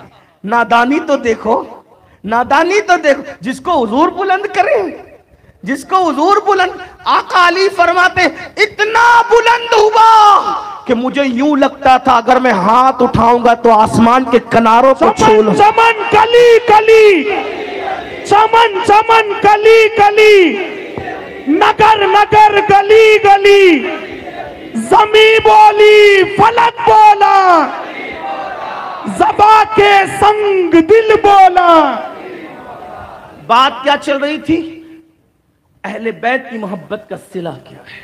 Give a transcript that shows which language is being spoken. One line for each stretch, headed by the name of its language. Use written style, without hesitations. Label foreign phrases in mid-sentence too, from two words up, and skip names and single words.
Urdu: نادانی تو دیکھو, نادانی تو دیکھو. جس کو حضور بلند کرے, جس کو حضور بلند. آقا علی فرماتے اتنا بلند ہوا کہ مجھے یوں لگتا تھا اگر میں ہاتھ اٹھاؤں گا تو آسمان کے کناروں کو چھو لوں. چمن کلی کلی, چمن چمن کلی کلی, نگر نگر گلی گلی, زمین بولی فلک بولا, زبا کے سنگ دل بولا. بات کیا چل رہی تھی؟ اہل بیت کی محبت کا صلہ کیا ہے.